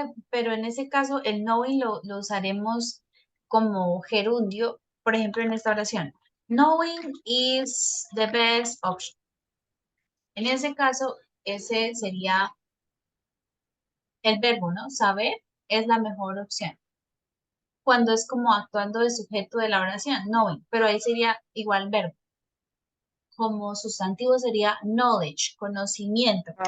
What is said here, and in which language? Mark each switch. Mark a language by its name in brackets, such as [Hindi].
[Spanish] Pero en ese caso el knowing lo usaremos como gerundio, por ejemplo en esta oración. [English] Knowing is the best option. [Spanish] En ese caso, ese sería el verbo, ¿no? Saber es la mejor opción. Cuando es como actuando de sujeto de la oración, knowing, pero ahí sería igual verbo. Como sustantivo sería knowledge, conocimiento.